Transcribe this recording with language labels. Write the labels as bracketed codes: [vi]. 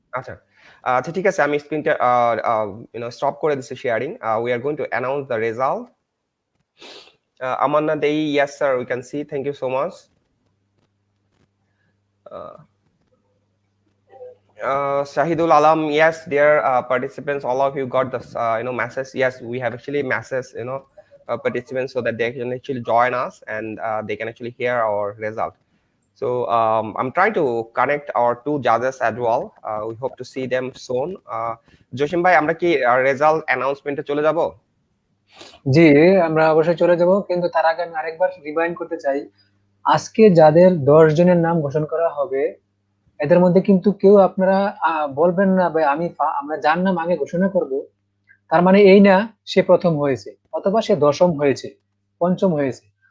[bn] আচ্ছা আচ্ছা, ঠিক আছে, আমি স্ক্রিনটা স্টপ করে দিচ্ছি sharing. [en] We are going to announce the result. Amanna Dei, yes sir, we can see, thank you so much. Shahidul Alam, yes, dear participants, all of you got this message. Yes, we have actually message participants so that they can actually join us, and they can actually hear our result. So I'm trying to connect our two judges as well. We hope to see them soon. [bn] Joshim bhai, আমরা কি result announcement এ চলে যাব? জি আমরা অবশ্যই চলে যাব, কিন্তু তার আগে আমি আরেকবার রিমাইন্ড করতে চাই, আজকে যাদের 10 জনের নাম ঘোষণা করা হবে, এদের মধ্যে কিন্তু কেউ আপনারা বলবেন না ভাই আমরা যার নাম আগে ঘোষণা করব, তার মানে এই না সে প্রথম হয়েছে অথবা সে দশম হয়েছে, পঞ্চম হয়েছে।